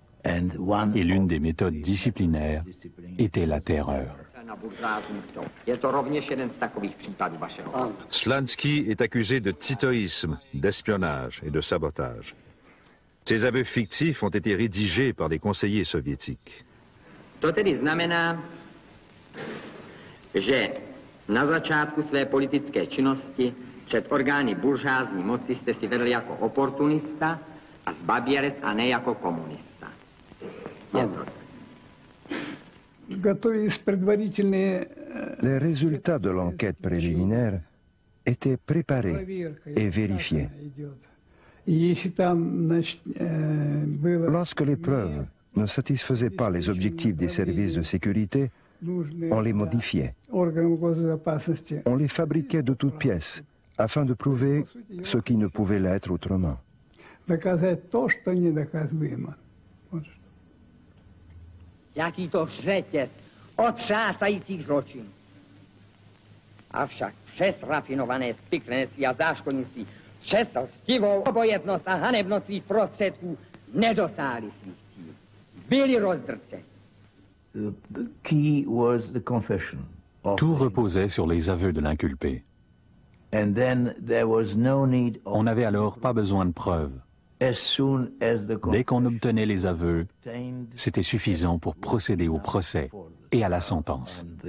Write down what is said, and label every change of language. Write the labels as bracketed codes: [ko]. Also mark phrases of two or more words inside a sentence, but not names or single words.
[fr] Et l'une des méthodes disciplinaires était la terreur. Slansky est accusé de titoïsme, d'espionnage et de sabotage. Ces aveux fictifs ont été rédigés par les conseillers soviétiques. [cs] To tedy znamená, že na začátku své politické činnosti před orgány buržázní moci jste si vedl jako oportunista a zbabělec a ne jako komunista. [fr] Les résultats de l'enquête préliminaire étaient préparés et vérifiés. Lorsque les preuves ne satisfaisaient pas les objectifs des services de sécurité, on les modifiait. On les fabriquait de toutes pièces afin de prouver ce qui ne pouvait l'être autrement. [cs] Jaký to řetěz otřásajících zločinů. Avšak přes rafinované spiklenství a záškodnictví, přes lstivou obojetnost a hanebnost svých prostředků nedosáhli svých cílů. Byli rozdrceni. [fr] Tout reposait sur les aveux de l'inculpé. On n'avait alors pas besoin de preuves. Dès qu'on obtenait les aveux, c'était suffisant pour procéder au procès et à la sentence.